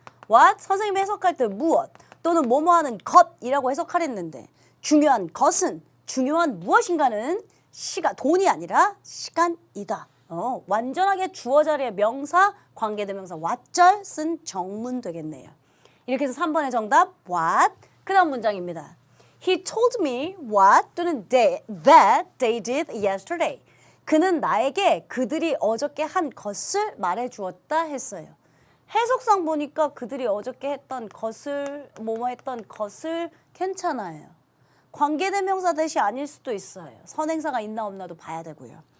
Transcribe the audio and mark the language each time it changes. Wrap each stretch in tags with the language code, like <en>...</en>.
<ko>what 선생님이 해석할 때 무엇 또는 뭐뭐 하는 것이라고 해석하랬는데 중요한 것은 중요한 무엇인가는 돈이 아니라 시간이다. 완전하게 주어 자리에 명사 관계대명사 what절 쓴 정문 되겠네요. 이렇게 해서 3번의 정답 what. 그 다음 문장입니다.</ko> <en>He told me what</en> <ko>또는</ko> <en>that they did yesterday.</en> <ko>그는 나에게 그들이 어저께 한 것을 말해주었다 했어요. 해석상 보니까 그들이 어저께 했던 것을 뭐뭐 했던 것을 괜찮아요. 관계대명사 대시 아닐 수도 있어요. 선행사가 있나 없나도 봐야 되고요.</ko>